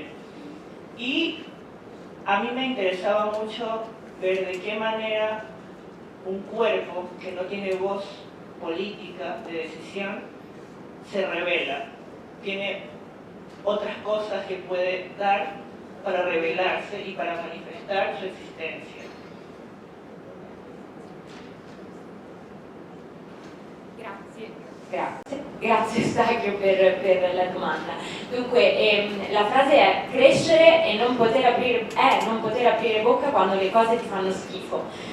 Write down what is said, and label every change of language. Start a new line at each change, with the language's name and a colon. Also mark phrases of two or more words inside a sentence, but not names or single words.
Spanish: Y a mí me interesaba mucho ver de qué manera un cuerpo que no tiene voz política de decisión se revela. Tiene otras cosas que puede dar para revelarse y para manifestar su existencia.
Italian: Grazie Stachio per la domanda. Dunque, la frase è crescere e non poter aprire bocca quando le cose ti fanno schifo.